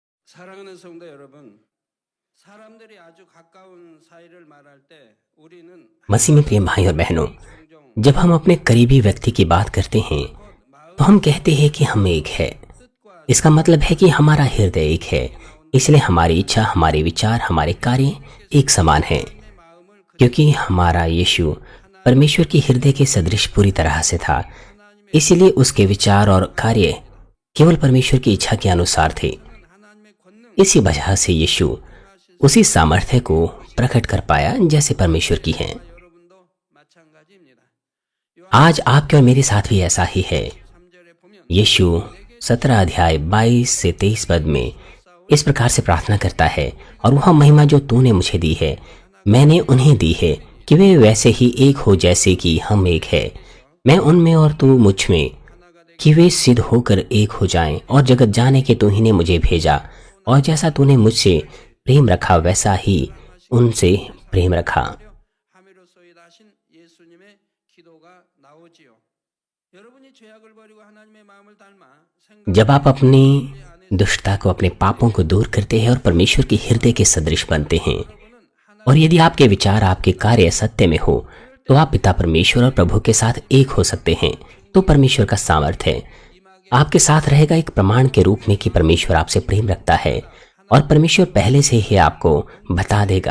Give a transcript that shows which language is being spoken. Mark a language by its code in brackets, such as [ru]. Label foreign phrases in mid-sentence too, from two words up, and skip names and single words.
[ko] 사랑하는 성도 여러분, 사람들이 아주 가까운 사이를 말할 때 우리는 [hi] मसीह में प्रिय भाई और बहनों, [ko] 종종 [hi] जब हम अपने करीबी व्यक्ति की बात करते हैं [ko] 곧 [hi] तो हम [ko] 마음의 [hi] कहते हैं कि हम एक है। [ko] 뜻과 [hi] इसका मतलब है कि हमारा हृदय एक है, इसलिए हमारी इच्छा, हमारे विचार, हमारे कार्य एक समान हैं। [ko] 하나님의 마음을 그대로 [hi] क्योंकि हमारा यीशु परमेश्वर के हृदय के सदृश पूरी तरह से था, [ko] 하나님의 [hi] इसीलिए उसके विचार और कार्य केवल परमेश्वर की इच्छा के अनुसार थे। [ko] 하나님의 권능 [hi] इसी वजह से यीशु उसी सामर्थ्य को प्रकट कर पाया जैसे परमेश्वर की है। [ko] 여러분도 마찬가지입니다. [hi] आज आपके और मेरे साथ भी ऐसा ही है। [ko] 3절에 보면 [hi] यीशु 17 अध्याय 22 से 23 पद में इस प्रकार से प्रार्थना करता है, और वह महिमा जो तूने मुझे दी है मैंने उन्हें दी है कि वे वैसे ही एक हो जैसे कि हम एक है, मैं उनमें और तू मुझ में, कि वे सिद्ध होकर एक हो जाएं और जगत जाने के तू ही ने मुझे भेजा, और जैसा तूने मुझसे प्रेम रखा वैसा ही उनसे प्रेम रखा। [ko] 함이로써 일하신 예수님의 기도가 나오지요. 여러분이 죄악을 버리고 하나님의 마음을 닮아 생각 [hi] जब आप अपनी दुष्टता को, अपने पापों को दूर करते हैं और परमेश्वर के हृदय के सदृश बनते हैं, और यदि आपके विचार, आपके कार्य सत्य में हो, तो आप पिता परमेश्वर और प्रभु के साथ एक हो सकते हैं। तो परमेश्वर का सामर्थ्य आपके साथ रहेगा एक प्रमाण के रूप में कि परमेश्वर आपसे प्रेम रखता है, और परमेश्वर पहले से ही आपको बता देगा।